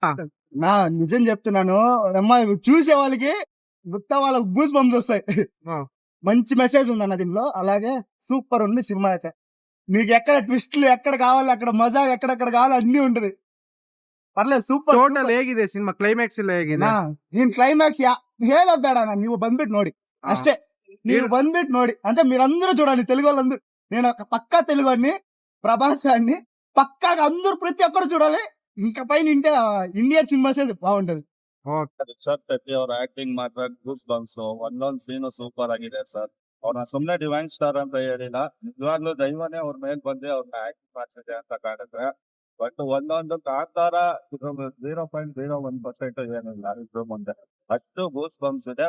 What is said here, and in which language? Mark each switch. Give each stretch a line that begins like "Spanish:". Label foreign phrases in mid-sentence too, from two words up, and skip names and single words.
Telugu: నా నిజం చెప్తున్నాను అమ్మా, చూసే వాళ్ళకి గుత్తా వాళ్ళకి
English: goose bumps
Telugu: వస్తాయి. మంచి మెసేజ్ ఉంది అన్న దీనిలో. అలాగే సూపర్ ఉంది సినిమా అయితే. మీకు ఎక్కడ ట్విస్ట్లు ఎక్కడ కావాలి అక్కడ మజా ఎక్కడెక్కడ కావాలి అన్ని ఉంటది.
Kannada: ಪರ್ಲೆ ಸೂಪರ್. ಟೋಟಲ್ ಹೇಗಿದೆ ಸಿನಿಮಾ? ಕ್ಲೈಮ್ಯಾಕ್ಸ್ ಎಲ್ಲ ಹೇಗಿದೆ? ನೀನ್ ಕ್ಲೈಮ್ಯಾಕ್ಸ್ ಹೇಳೋದ್ ಬೇಡ, ನೀವು ಬಂದ್ಬಿಟ್ಟು ನೋಡಿ ಅಷ್ಟೇ. ನೀವು ಬಂದ್ಬಿಟ್ಟು ನೋಡಿ
Telugu: అంటే మీరందరూ చూడాలి. తెలుగు వాళ్ళందరూ, నేను ఒక పక్కా తెలుగు వాడిని, ప్రభాస్ గారిని పక్కాగా అందరూ ప్రతి ఒక్కరు చూడాలి. ఇంకా పైన ఇండియన్ సినిమాసే బాగుంటది.
Kannada: ರಿಷಬ್ ಶೆಟ್ಟಿ ಅವರ ಆಕ್ಟಿಂಗ್ ಮಾತ್ರ
English: goose bumps.
Kannada: ಒಂದೊಂದ್ ಸೀನು ಸೂಪರ್ ಆಗಿದೆ ಸರ್. ಅವ್ರನ್ನ ಸುಮ್ನೆ
English: divine star
Kannada: ಅಂತ ಹೇಳಿಲ್ಲ, ನಿಜವಾಗ್ಲೂ ದೈವನೇ ಅವ್ರ ಮೇಲೆ ಬಂದು ಅವ್ರನ್ನ ಆಕ್ಟಿಂಗ್ ಮಾಡ್ಸಿದೆ ಅಂತ ಕಾಣುತ್ತೆ. ಬಟ್ ಒಂದೊಂದು ಕಾಂತಾರ 0.01% ಏನಿಲ್ಲ ಇದ್ರ ಮುಂದೆ, ಅಷ್ಟು
English: goose bumps
Kannada: ಇದೆ.